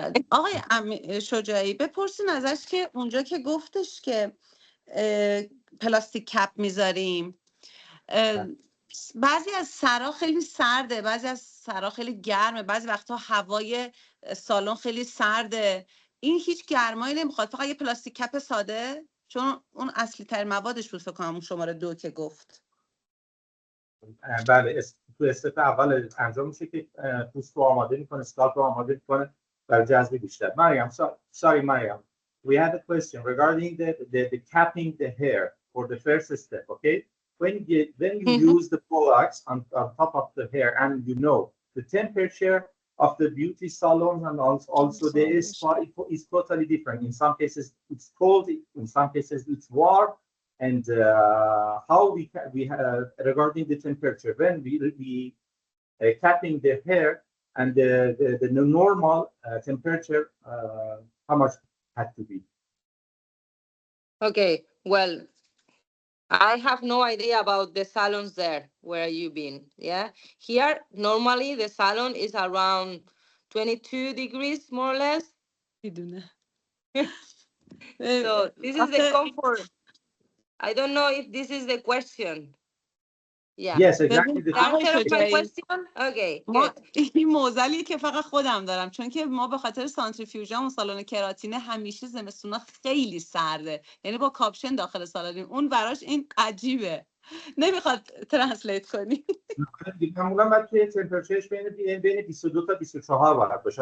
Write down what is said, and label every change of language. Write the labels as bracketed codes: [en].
[fa] آقای شجاعی بپرسین ازش که اونجا که گفتش که پلاستیک کپ میذاریم، بعضی از سرا خیلی سرده، بعضی از سرا خیلی گرمه، بعضی وقتا هوای سالن خیلی سرده، این هیچ گرمایی نمیخواد، فقط یه پلاستیک کپ ساده، چون اون اصلی تر موادش بود فکر کنم اون شماره 2 که گفت. بله، تو استپ اول انجام میشه که پوست رو آماده میکنه، اسکالپ رو آماده میکنه برای جذب بیشتر. [en] Mariam, sorry Mariam, we have a question regarding the capping the hair for the first step, okay? When you use the products on top of the hair, and you know the temperature of the beauty salons and also the spa is totally different. In some cases it's cold, in some cases it's warm. And how we regarding the temperature, when we capping the hair and the normal temperature, how much had to be? Okay, well, I have no idea about the salons there where you've been. Yeah, here normally the salon is around 22 degrees more or less. So this is the comfort. I don't know if this is the question. Yeah. Yes, exactly. The answer of my question? Okay, good. [fa] این موزلیه که فقط خودم دارم، چون که ما به خاطر سانتریفیوژم و سالن کراتینه همیشه زمستونا خیلی سرده، یعنی با کاپشن داخل سالنیم، اون براش این عجیبه، نمیخواد ترنسلیت کنی. معمولا باید توی تمپرچرش بین 22 تا 24 باید باشه.